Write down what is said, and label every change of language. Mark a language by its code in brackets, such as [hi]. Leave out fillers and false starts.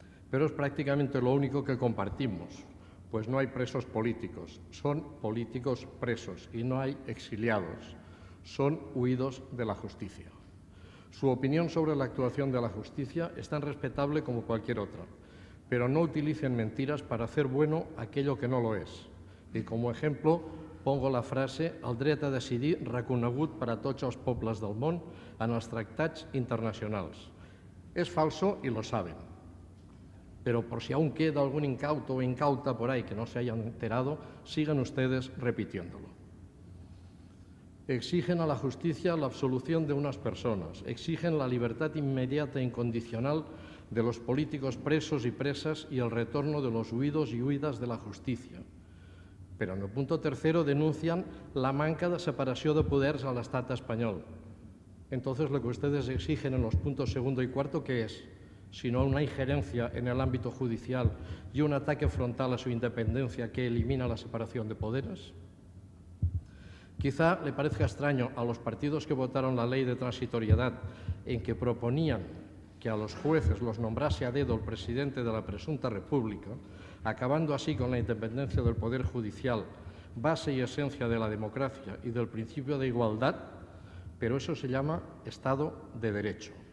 [es] Pero es prácticamente lo único que compartimos, pues no hay presos políticos, son políticos presos y no hay exiliados, son huidos de la justicia. Su opinión sobre la actuación de la justicia es tan respetable como cualquier otra, pero no utilicen mentiras para hacer bueno aquello que no lo es. Y como ejemplo pongo la frase, [ca] el dret a decidir reconegut per a tots els pobles del món en els tractats internacionals. [es] Es falso y lo saben, pero por si aún queda algún incauto o incauta por ahí que no se hayan enterado, sigan ustedes repitiéndolo. Exigen a la justicia la absolución de unas personas, exigen la libertad inmediata e incondicional de los políticos presos y presas y el retorno de los huidos y huidas de la justicia. Pero en el punto tercero denuncian [ca] la manca de separació de poders a l'estat espanyol. [es] Entonces lo que ustedes exigen en los puntos segundo y cuarto, ¿qué es? Sino una injerencia en el ámbito judicial y un ataque frontal a su independencia que elimina la separación de poderes. Quizá le parezca extraño a los partidos que votaron la ley de transitoriedad en que proponían que a los jueces los nombrase a dedo el presidente de la presunta república, acabando así con la independencia del Poder Judicial, base y esencia de la democracia y del principio de igualdad, pero eso se llama Estado de Derecho.